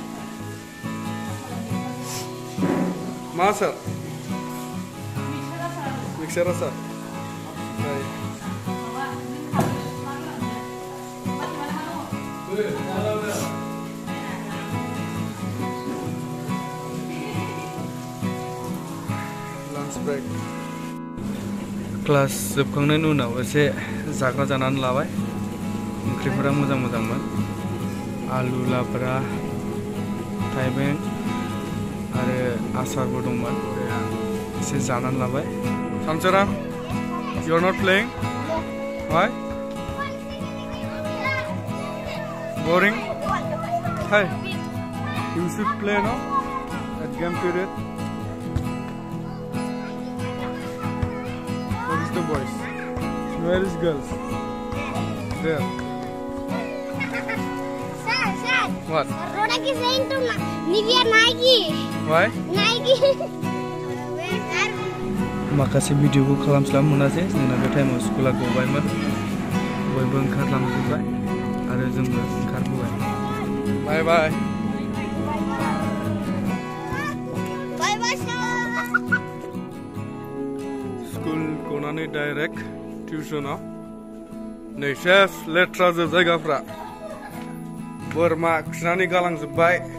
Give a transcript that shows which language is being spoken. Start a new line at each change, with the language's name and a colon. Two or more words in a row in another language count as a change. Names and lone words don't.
Bodo: मा सार मिक्सार आसार ब्रेक क्लास जोबखांनायनि उनाव एसे जाग्रा जानानै लाबाय ओंख्रिफोरा मोजां मोजांमोन आलु लाब्रा थाइबें आरो आसारबो दंमोन एसे जानानै लाबाय सानसोरां
English: you are not playing why boring hey you should play now at game period the boys. Where is girls? There. Sir. What? Rodak is saying to Nivea Nike. Why? Nike.
Bodo: माखासे भिडिअखौ खालामस्लाबनो मोनासै जोंना बे टाइमाव स्कुला गबायमोन बयबो ओंखारलांजोबबाय आरो जोंबो ओंखारबोबाय बाय बाय स्कुल गनानै डाइरेक्ट टिउसनाव नै सेस लेथ्रा जोब जायगाफ्रा बोरमा खिनानै गालांजोबबाय